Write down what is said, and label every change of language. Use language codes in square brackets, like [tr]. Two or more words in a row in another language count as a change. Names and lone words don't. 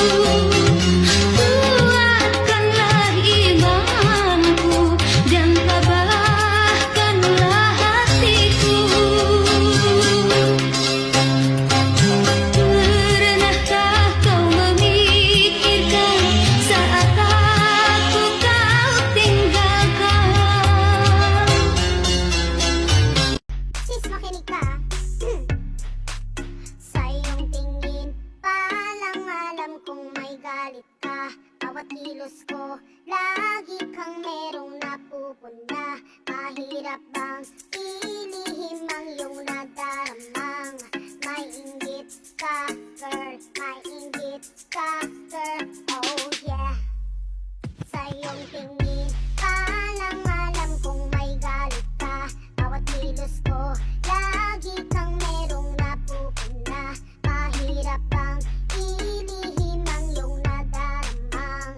[id] Kuatkanlah imanku, dan tabahkanlah hatiku. Pernahkah kau memikirkan saat aku kau tinggalkan? [tl] Sis, makinig ka. Sa iyong tingin pa lang alam kung may galit ka. Bawat kilos ko, lagi kang merong napupuna. Mahirap bang ilihim ang iyong nadaramang? May inggit ka, girl. May inggit ka, girl. [en] Oh yeah. [tl] Sa iyong tingin pa lang alam kung may galit ka. Bawat kilos ko, lagi kang merong napupuna. Mahirap bang ilihim ang iyong nadaramang?